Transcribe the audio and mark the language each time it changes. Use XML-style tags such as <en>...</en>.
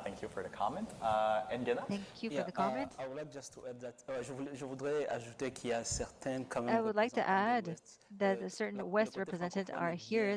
<en>Thank you for the comment. Engena? Thank you for the comment. I would like just to add that,</en> <fr>je voudrais ajouter qu'il y a certains quand même</fr> <en>I would like to</en> <fr>représentants du</fr> <en>add West. that certain West representatives are here.</en>